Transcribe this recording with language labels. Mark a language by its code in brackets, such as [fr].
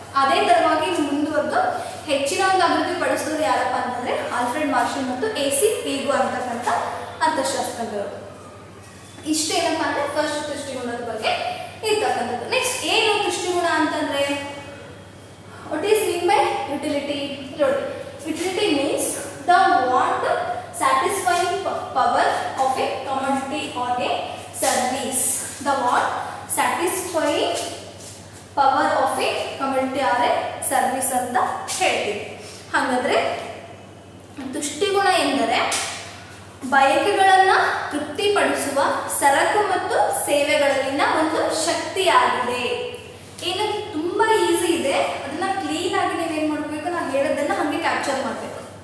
[kn] ಅದೇ ಥರವಾಗಿ ಮುಂದುವರೆದು ಹೆಚ್ಚಿನ ಒಂದು ಅಭಿವೃದ್ಧಿ ಪಡಿಸೋದು ಯಾರಪ್ಪ ಅಂತಂದರೆ ಆಲ್ಫ್ರೆಡ್ ಮಾರ್ಷಲ್ ಮತ್ತು AC ಪಿಗು ಅಂತಕ್ಕಂಥ ಅರ್ಥಶಾಸ್ತ್ರಜ್ಞರು. ಇಷ್ಟೇನಪ್ಪ ಅಂದರೆ ಫಸ್ಟ್ ತುಷ್ಟಿಗುಣದ ಬಗ್ಗೆ ಇರ್ತಕ್ಕಂಥದ್ದು. ನೆಕ್ಸ್ಟ್ ಏನು ತುಷ್ಟಿಗುಣ ಅಂತಂದರೆ, [en] What is mean by utility? ನೋಡಿ, utility means the want satisfying power of a commodity or a service. The what? Satisfying power of a commodity or a service [kn] ಅಂತ ಹೇಳ್ತೀವಿ. ಹಾಗಾದರೆ ತುಷ್ಟಿಗುಣ ಎಂದರೆ ಬಯಕೆಗಳನ್ನು ತೃಪ್ತಿಪಡಿಸುವ ಸರಕು ಮತ್ತು ಸೇವೆಗಳಲ್ಲಿನ ಒಂದು ಶಕ್ತಿಯಾಗಿದೆ. ಏನು ತುಂಬ ಈಸಿ ಇದೆ, ಅದನ್ನು ಕ್ಲೀನಾಗಿ ನೀವೇನು ಮಾಡಬೇಕು, ನಾವು ಹೇಳೋದನ್ನು ಹಾಗೆ ಕ್ಯಾಪ್ಚರ್ ಮಾಡಬೇಕು.